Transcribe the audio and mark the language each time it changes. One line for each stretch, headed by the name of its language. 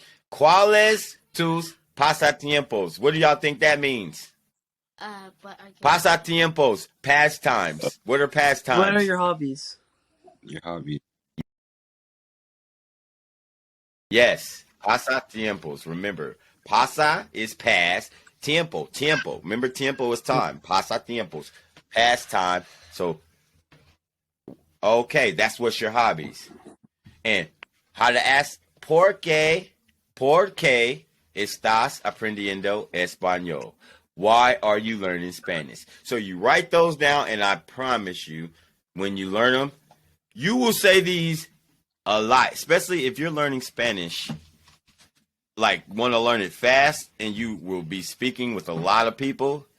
Spanish: ¿Cuáles tus pasatiempos?
English: What do y'all think that means? But I Pasatiempos, pastimes. What are pastimes? What are your hobbies? Your hobby. Yes, pasatiempos. Remember, pasa is past. Tiempo. Remember, tiempo is time. Pasatiempos, past time. So, okay, that's what's your hobbies. And how to ask,
Spanish: ¿por qué estás aprendiendo español?
English: Why are you learning Spanish? So you write those down, and I promise you, when you learn them, you will say these a lot, especially if you're learning Spanish, like want to learn it fast, and you will be speaking with a lot of people.